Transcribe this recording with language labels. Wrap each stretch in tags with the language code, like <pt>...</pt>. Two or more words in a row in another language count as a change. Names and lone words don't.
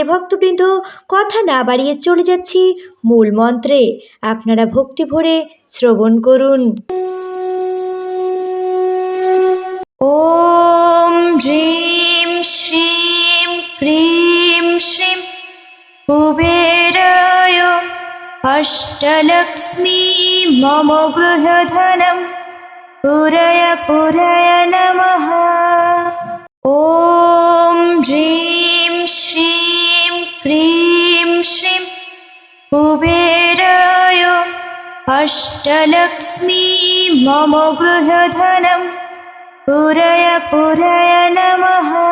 <bn>ভক্তবৃন্দ, কথা না বাড়িয়ে চলে যাচ্ছি মূল মন্ত্রে। আপনারা ভক্তি ভরে শ্রবণ করুন।</bn> <sa>ओम ह्रीम श्रीम क्रीम श्रीम कुबेराय अष्टलक्ष्मी मम गृहधनम पुरय पुरय नमः। ओम ह्रीम श्रीम क्रीम श्रीम कुबेराय अष्टलक्ष्मी मम गृहधनम पुरय पुरय नमः।</sa>